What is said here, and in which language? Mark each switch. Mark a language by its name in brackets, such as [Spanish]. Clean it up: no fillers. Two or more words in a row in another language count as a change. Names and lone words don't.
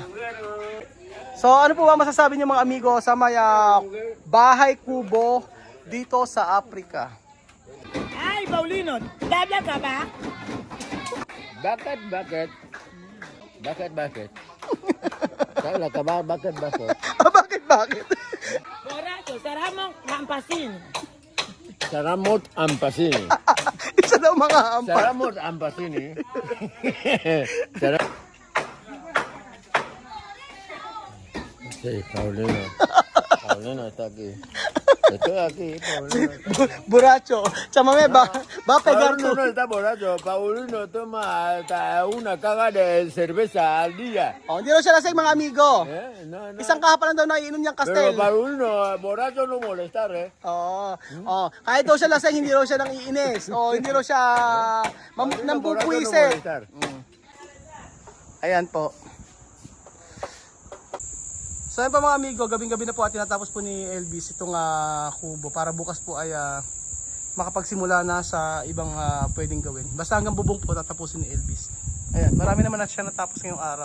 [Filipino] So ano po ba masasabi niyo mga amigo sa may bahay kubo dito sa Africa? Ay, Paulino, dada ka ba? Bakit? Kala ka ba? Bakit? Bakit? Boracho, saramong kampasin. Saramot Ampasini. Isa daw mga ampa. Saramot Ampasini. [Spanish] Sí, Paulino está aquí. Estoy aquí, Paulino. Buracho. Chamame, va a pegar Paulino tu... no está borracho. Paulino toma hasta una caga de cerveza al día. [Filipino] Oh, hindi raw siya lasing mga amigo. [Spanish] No. [Filipino] Isang kahapon lang daw naiinom niyang Pero kastel. [Spanish] Paulino, borracho no molestar, [Filipino] Oo. Kahit daw siya lasing, hindi raw siya nang iinis. hindi raw siya [Spanish] Borracho no [Filipino] nambubuisit. [Spanish] molestar. [Filipino] Ayan po. So ayun pa mga amigo, gabing-gabi na po at tinatapos po ni Elvis itong kubo para bukas po ay makapagsimula na sa ibang pwedeng gawin. Basta hanggang bubong po tatapusin ni Elvis. Ayan, marami naman na siya natapos ngayong araw.